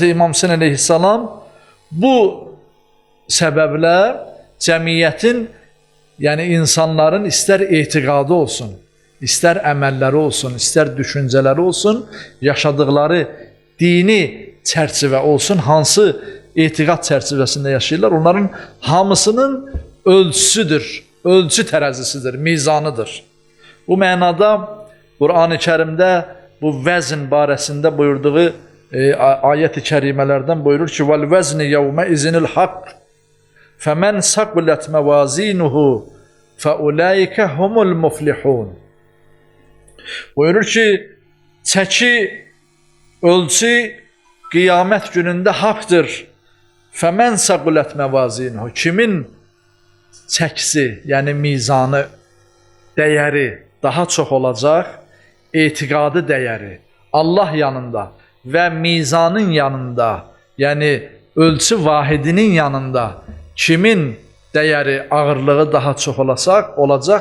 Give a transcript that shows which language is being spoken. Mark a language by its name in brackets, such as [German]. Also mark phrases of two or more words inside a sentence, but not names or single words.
[Azerbaijani] İmam Hüseyn əleyhissalam bu səbəblə cəmiyyətin, yəni insanların istər etiqadı olsun, istər əməlləri olsun, istər düşüncələri olsun, yaşadıkları dini çərçivə olsun, hansı etiqad çərçivəsində yaşayırlar, onların hamısının ölçüsüdür, ölçü tərəzisidir, mizanıdır. Bu mənada Quran-ı Kərimdə bu vəzn barəsində buyurduğu ayət-i kərimələrdən buyurur ki, [Arabic] وَالْوَزْنِ يَوْمَ اِذِنِ الْحَقِّ فَمَنْ سَقُلَتْ مَوَازِينُهُ فَاُولَٰئِكَ هُمُ الْمُفْلِحُونَ. [Azerbaijani] Buyurur ki, çəki, ölçü qiyamət günündə haqdır. [Arabic] فَمَنْ سَقُلَتْ مَوَازِينُهُ. [Azerbaijani] Kimin çəkisi, yəni mizanı, dəyəri daha çox olacaq, etiqadı dəyəri Allah yanında və mizanın yanında, yəni ölçü vahidinin yanında kimin dəyəri, ağırlığı daha çox olacaq.